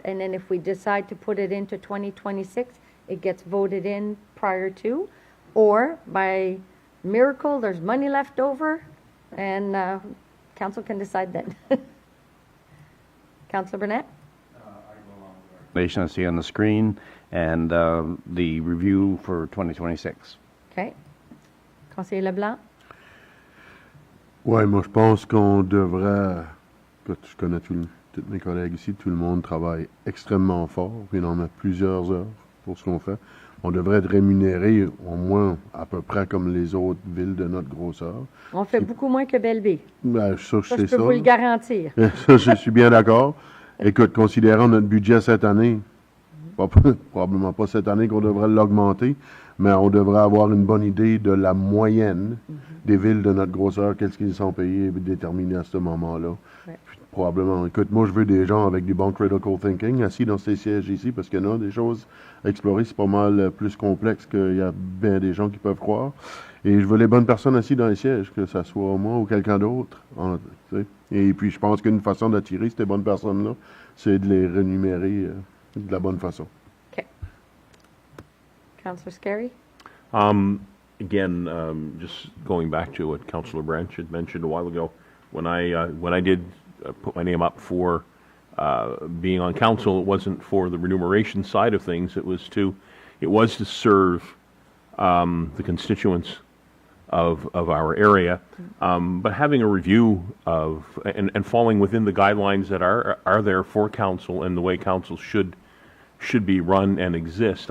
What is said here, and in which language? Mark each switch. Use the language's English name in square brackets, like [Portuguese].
[English] And then if we decide to put it into 2026, it gets voted in prior to, or by miracle, there's money left over, and council can decide then. Councillor Burnett? Information I see on the screen and the review for 2026. [French] Okay. Conseiller Leblanc? Ouais, moi je pense qu'on devrait, écoute, je connais tous mes collègues ici, tout le monde travaille extrêmement fort, puis il en met plusieurs heures pour ce qu'on fait. On devrait être rémunéré au moins à peu près comme les autres villes de notre grosseur. On fait beaucoup moins que Belleville. Ben, ça, je sais je peux vous le garantir. Ça, je suis bien d'accord. Écoute, considérant notre budget cette année, probablement pas cette année qu'on devrait l'augmenter, mais on devrait avoir une bonne idée de la moyenne des villes de notre grosseur, qu'est-ce qu'ils sont payés et déterminés à ce moment-là. Ouais. Probablement. Écoute, moi, je veux des gens avec du bon [English] critical thinking [French] assis dans ces sièges ici, parce qu'il y en a des choses à explorer. C'est pas mal plus complexe qu'il y a bien des gens qui peuvent croire. Et je veux les bonnes personnes assises dans les sièges, que ce soit moi ou quelqu'un d'autre. Et puis, je pense qu'une façon d'attirer ces bonnes personnes-là, c'est de les rémunérer de la bonne façon. [English] Okay. Councillor Scarry? Again, just going back to what Councillor Branch had mentioned a while ago, when I did put my name up for being on council, it wasn't for the remuneration side of things. It was to serve the constituents of our area, but having a review of and falling within the guidelines that are there for council and the way council should be run and exist.